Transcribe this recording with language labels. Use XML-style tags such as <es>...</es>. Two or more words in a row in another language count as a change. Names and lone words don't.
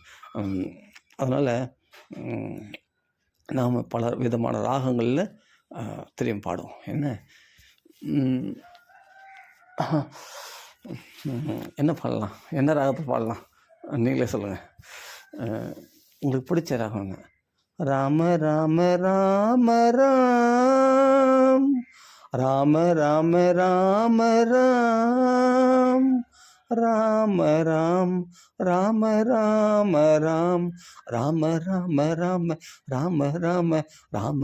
<ta>அதனால் நாம் பல விதமான ராகங்களில் திரும்பி பாடுவோம். என்ன பாடலாம், என்ன ராகத்தை பாடலாம் நீங்களே சொல்லுங்கள். உங்களுக்கு பிடிச்ச ராகங்க. ராம ராம ராம ராம், ராம ராம ராம ராம், ராம ராம் ராம ராம ராம், ராம ராம ராம ராம ராம ராம</ta>